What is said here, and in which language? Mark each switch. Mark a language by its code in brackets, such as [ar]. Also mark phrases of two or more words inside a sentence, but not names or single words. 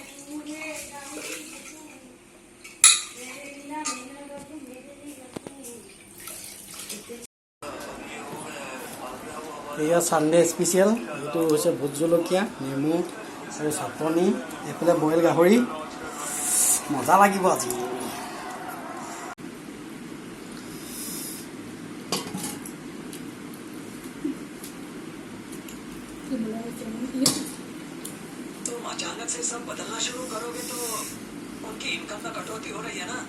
[as] এয়া [en] Sunday special, [as] এইটো হৈছে ভোট জলকীয়া, নেমু আৰু চাটনি। এইফালে বইল গাহৰি, মজা লাগিব আজি। [hi] तुम अचानक से सब बदलना शुरू करोगे तो उनकी इनकम में कटौती हो रही है ना।